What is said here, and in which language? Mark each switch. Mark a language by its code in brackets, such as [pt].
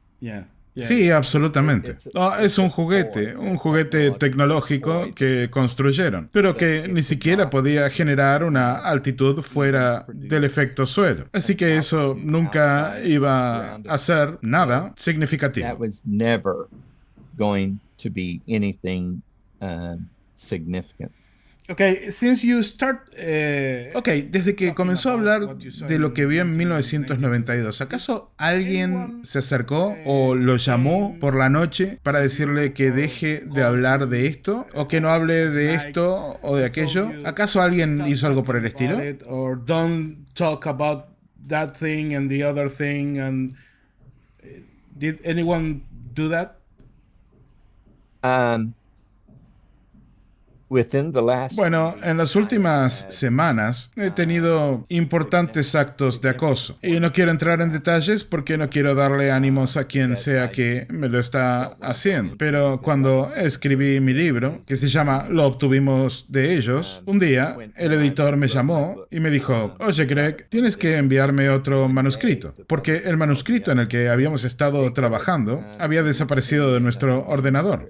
[en] Yeah. Yeah. [es] Sí, absolutamente. No, es un juguete tecnológico que construyeron, pero que ni siquiera podía generar una altitud fuera del efecto suelo. Así que eso nunca iba a ser nada [en] That [es] significativo. [en] was never going to be anything significant. Okay, since you start [es] Ok, desde que comenzó a hablar de lo que vio en 1992, ¿acaso alguien se acercó o lo llamó por la noche para decirle que deje de hablar de esto o que no hable de esto o de aquello? ¿Acaso alguien hizo algo por el estilo? [en] or don't talk about that thing and the other thing and did anyone do that? Within the last [es] Bueno, en las últimas semanas he tenido importantes actos de acoso. Y no quiero entrar en detalles porque no quiero darle ánimos a quien sea que me lo está haciendo. Pero cuando escribí mi libro, que se llama Lo obtuvimos de ellos, un día el editor me llamó y me dijo, oye Greg, tienes que enviarme otro manuscrito, porque el manuscrito en el que habíamos estado trabajando había desaparecido de nuestro ordenador.